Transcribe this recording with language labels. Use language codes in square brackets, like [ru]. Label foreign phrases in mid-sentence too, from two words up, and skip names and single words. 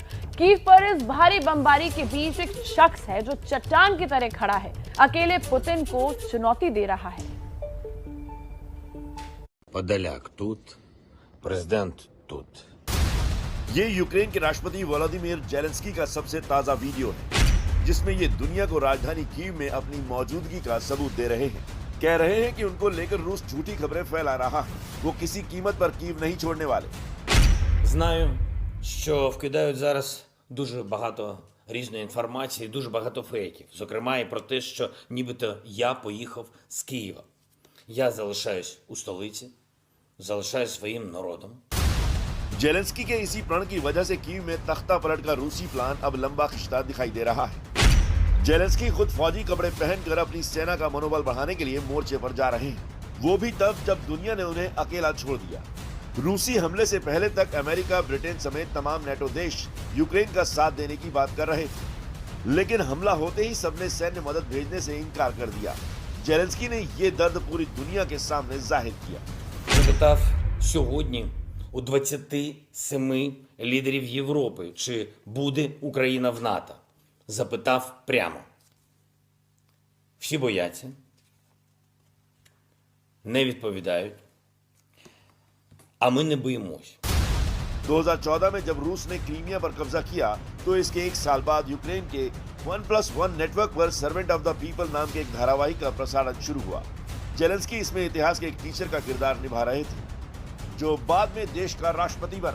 [hi] कीव पर इस भारी बमबारी के बीच एक शख्स है जो चट्टान की तरह खड़ा है, अकेले पुतिन को चुनौती दे रहा है। [uk] Подоляк тут, президент тут। [hi] ये यूक्रेन के राष्ट्रपति वोलोदिमीर जेलेंस्की का सबसे ताजा वीडियो है, जिसमें ये दुनिया को राजधानी कीव में अपनी मौजूदगी का सबूत दे रहे हैं। कह रहे हैं कि उनको लेकर रूस झूठी खबरें फैला रहा है। वो किसी कीमत पर कीव नहीं छोड़ने वाले। [uk] Знаю, що вкидають зараз дуже багато різної інформації, дуже багато фейків. Зокрема, і про те, що нібито я поїхав з Києва. Я залишаюсь у столиці, залишаюсь своїм народом. [hi] जेलेंस्की के इसी प्रण की वजह से कीव में तख्ता पलट का रूसी प्लान अब लंबा खिंचता दिखाई दे रहा है। जेलेंस्की खुद फौजी कपड़े पहनकर अपनी सेना का मनोबल बढ़ाने के लिए मोर्चे पर जा रहे हैं। वो भी तब जब दुनिया ने उन्हें अकेला छोड़ दिया। रूसी हमले से पहले तक अमेरिका, ब्रिटेन समेत तमाम नेटो देश यूक्रेन का साथ देने की बात कर रहे थे, लेकिन हमला होते ही सबने सैन्य मदद भेजने से इनकार कर दिया। जेलेंस्की ने ये दर्द पूरी दुनिया के सामने जाहिर किया। [uk] Запитав сьогодні у 27 лідерів Європи, чи буде Україна в НАТО. Запитав прямо. Всі бояться, не відповідають, а ми не боїмось. [hi] 2014 में जब रूस ने क्रीमिया पर कब्जा किया, तो इसके एक साल बाद यूक्रेन के 1+1 नेटवर्क पर सर्वेंट ऑफ द पीपल नाम के एक धारावाहिक का प्रसारण शुरू हुआ। जेलेंस्की इसमें इतिहास के एक टीचर का किरदार निभा रहे थे, जो बाद में देश का राष्ट्रपति बना।